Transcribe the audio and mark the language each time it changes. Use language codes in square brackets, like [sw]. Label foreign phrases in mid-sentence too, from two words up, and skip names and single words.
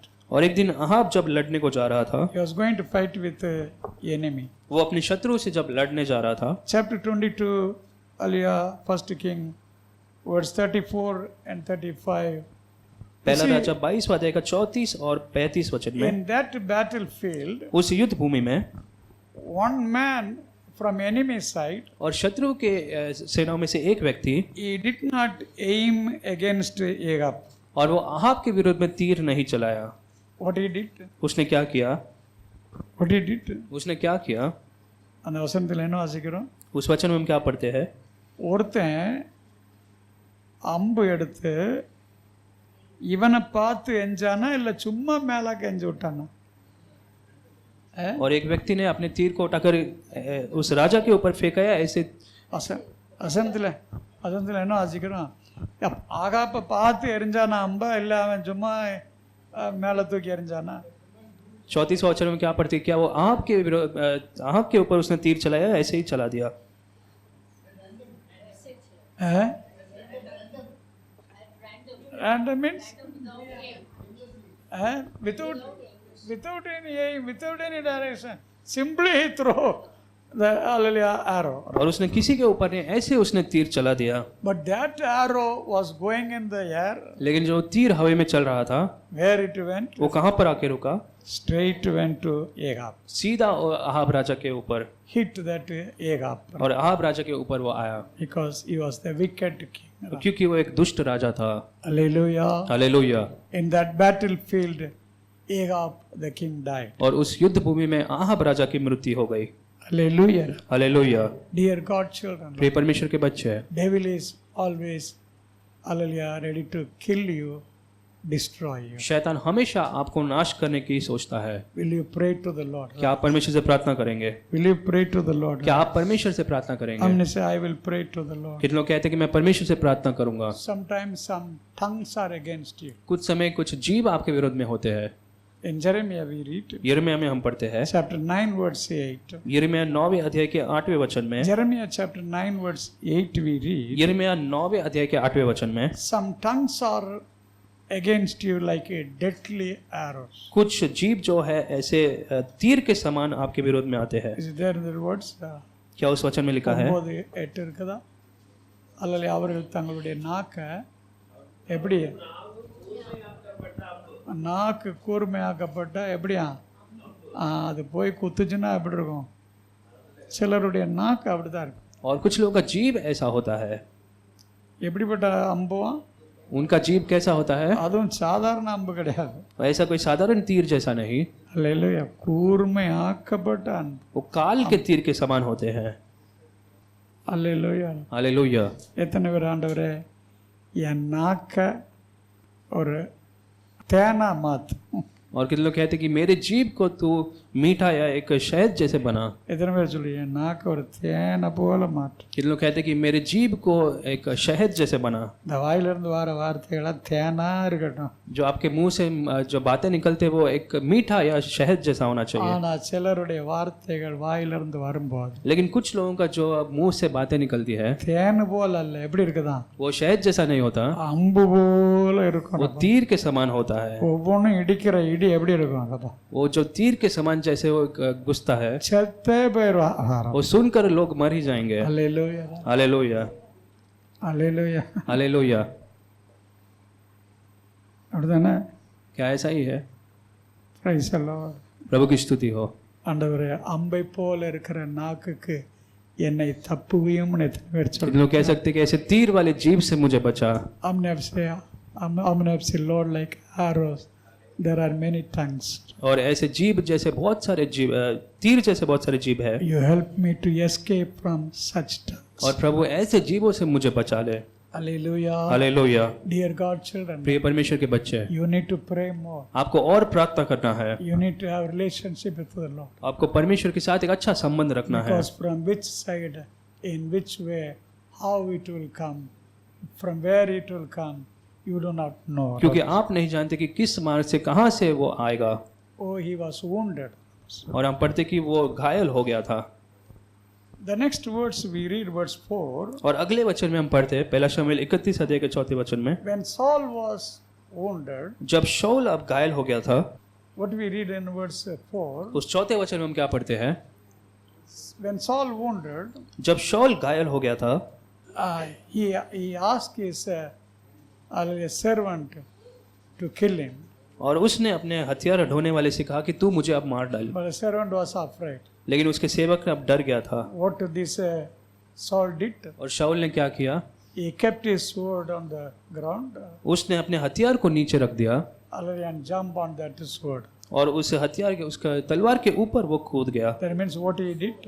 [hi] और एक दिन अहाब जब लड़ने को जा रहा था, [en] He was going to fight with enemy. [hi] वो अपने शत्रु से जब लड़ने जा रहा था, [en] Chapter 22, Aliyah, first King, verse 34 and 35. [hi] पहला [en] see, [hi] राजा 22वां अध्याय का 34 और 35 वचन में, [en] In that battlefield, [hi] उस युद्ध भूमि में [en] one man from enemy side, [hi] और शत्रु के सेनाओं में से एक व्यक्ति, [en] he did not aim against Ahab. [hi] और वो अहाब के विरुद्ध में तीर नहीं चलाया। [en] What he did? [hi] उसने क्या किया? [en] What he did? [hi] उसने क्या किया? [ta] அந்த வசனத்தில் என்ன வாசிக்கிறோம்? [hi] उस वचन में हम क्या पढ़ते हैं? [ta] ஒருத்தன் அம்பு எடுத்து இவனை பார்த்து எஞ்சானா இல்லை சும்மா மேலாக்க எஞ்சு விட்டானா? [hi] और एक व्यक्ति ने अपने तीर को उठाकर उस राजा के ऊपर फेंका या ऐसे? [ta] வசனத்தில் என்ன வாசிக்கிறோம்? ஆகாப்பை பார்த்து எரிஞ்சானா அம்பா, இல்லை அவன் சும்மா மேலே தூக்கி எறிஞ்சானா? [hi] 34वां वचन में क्या पढ़ते हैं? क्या वो आँख के ऊपर उसने तीर चलाया, ऐसे ही चला दिया? [en] Random means without any aim, without any direction, simply he throw the arrow. [hi] और उसने किसी के ऊपर नहीं, ऐसे उसने तीर चला दिया। [en] But that arrow was going in the air. [hi] लेकिन जो तीर हवा में चल रहा था, [en] Where it went? [hi] वो कहाँ पर आके रुका? [en] Straight went to Ahab. [hi] सीधा अहाब राजा के ऊपर, [en] Hit that Ahab. [hi] और अहाब राजा के ऊपर वो आया, [en] Because he was the wicked king. [hi] क्योंकि वो एक दुष्ट राजा था। [en] Hallelujah. [hi] हालेलुया। [en] In that battlefield, Ahab the king died. [hi] और उस युद्ध भूमि में अहाब राजा की मृत्यु हो गई। [en] Hallelujah. [hi] हालेलुया। [en] Dear God children, [hi] प्रिय परमेश्वर के बच्चे, [en] devil is always, hallelujah, ready to kill you, destroy you. [hi] शैतान हमेशा आपको नाश करने की सोचता है। [en] Will you pray to the Lord? [hi] क्या आप परमेश्वर से प्रार्थना करेंगे? [en] Will you pray to the Lord? [hi] क्या आप परमेश्वर से प्रार्थना करेंगे? हमने से [en] I will pray to the Lord. [hi] कितने लोग कहते हैं कि मैं परमेश्वर से प्रार्थना करूंगा? [en] Sometimes some tongues are against you. [hi] कुछ समय कुछ जीव आपके विरोध में होते हैं। [en] In Jeremiah we read, [hi] यिर्मयाह में हम पढ़ते हैं, [en] chapter 9 verse 8. [hi] यिर्मयाह 9वें अध्याय के 8वें वचन में, [en] Jeremiah chapter 9 verse 8 we read, [hi] यिर्मयाह 9वें अध्याय के 8वें वचन में, [en] some tongues are against you like a deadly arrows. [hi] कुछ जीव जो है ऐसे तीर के समान आपके विरोध में आते हैं। [en] Is it there in the words? [hi] क्या उस वचन में लिखा है? [ta] 9:8 இருக்குதா? அல்லது அவர்கள் தங்களுடைய நாக்கை எப்படி நாக்கு கூர்மையாக்கப்பட்ட எப்படியா அது போய் குத்துச்சுன்னா எப்படி இருக்கும்? சிலருடைய நாக்கு அப்படிதான் இருக்கும். [hi] और कुछ लोगों का जीव ऐसा होता है। [ta] எப்படிப்பட்ட அம்புவா? [hi] उनका जीव कैसा होता है? [ta] அதுவும் சாதாரண அம்பு கிடையாது. [hi] ऐसा कोई साधारण तीर जैसा नहीं, [ta] அல்லேலூயா, கூர்மையாக்கப்பட்ட அம்பு. [hi] वो काल के तीर के समान होते हैं। [ta] அல்லேலூயா. [hi] हालेलुया। [ta] எத்தனை பேர் ஆண்டவரே என் நாக்க ஒரு தேனா மாத்து? [hi] और कितने लोग कहते हैं कि मेरे जीव को तू मीठा या एक शहद जैसे बना। [ta] எத்தனை பேர் சொல்லி என் நாக்க ஒரு தேனை போல மாற்று? [hi] कितने लोग कहते हैं कि मेरे जीव को एक शहद जैसे बना। [ta] இந்த வாயிலிருந்து வர வார்த்தைகளா தேனா இருக்கட்டும். [hi] जो आपके मुंह से जो बातें निकलते हैं वो एक मीठा या शहद जैसा होना चाहिए। [ta] ஆனா சிலருடைய வார்த்தைகள் வாயிலிருந்து வரும்போது [hi] लेकिन कुछ लोगों का जो मुंह से बातें निकलती है [ta] தேன் போல அல்ல, எப்படி இருக்குதான்? [hi] वो शहद जैसा नहीं होता, [ta] அம்பு போல [hi] वो [ta] இருக்கும். [hi] तीर के समान होता है। [ta] ஒவ்வொன்றும் இடிக்கிற இடி எப்படி இருக்கும்? அப்பா [hi] वो जो तीर के समान जैसे वो गुस्ता है, [ta] செத்தே போயிடுவா. [hi] वो सुनकर लोग मर ही जाएंगे। [ta] அல்லேலூயா. [hi] हालेलुया। [ta] அல்லேலூயா. [hi] हालेलुया। [ta] அப்படிதானே? [hi] क्या ऐसा ही है? [en] Praise the Lord. [hi] प्रभु की स्तुति हो। [ta] ஆண்டவரே அம்பை போல இருக்கிற நாக்குக்கு என்னை தப்புவியும்னு எத்தனை பேர் [hi] कितने लोग कह सकते कि ऐसे तीर वाले जीभ से मुझे बचा। हमने से [en] Lord like arrows there are many tongues [hi] और ऐसे जीभ जैसे बहुत सारे जीभ तीर जैसे बहुत सारे जीभ है। [en] you help me to escape from such tongues [hi] और प्रभु ऐसे जीभों से मुझे बचा ले। [en] hallelujah [hi] हालेलुया। [en] dear God children [hi] प्रिय परमेश्वर के बच्चे, [en] you need to pray more [hi] आपको और प्रार्थना करना है। [en] you need to have relationship with the Lord [hi] आपको परमेश्वर के साथ एक अच्छा संबंध रखना है। [en] because from which side in which way how it will come from where it will come you do not know [hi] क्योंकि आप नहीं जानते कि किस मार्ग से कहाँ से वो आएगा। [en] oh he was wounded [hi] और हम पढ़ते कि वो घायल हो गया था। [en] the next words we read verse 4 [hi] और अगले वचन में हम पढ़ते हैं पहला शमूएल 31 अध्याय के 4 वचन में, [en] when Saul was wounded [hi] जब शाऊल अब घायल हो गया था, [en] what we read in verse 4 [hi] उस 4 वचन में हम क्या पढ़ते हैं? [en] when Saul wounded [hi] जब शाऊल घायल हो गया था, [en] he asked his servant to kill him [hi] और उसने अपने हथियार ढोने वाले से कहा कि तू मुझे अब मार डाल। [en] but the servant was afraid [hi] लेकिन उसके सेवक ने अब डर गया था। [en] what this Saul did [hi] और शाऊल ने क्या किया? [en] he kept his sword on the ground [hi] उसने अपने हथियार को नीचे रख दिया [en] and jumped on that sword [hi] और उस हथियार के उसका तलवार के ऊपर वो कूद गया। [en] that means what he did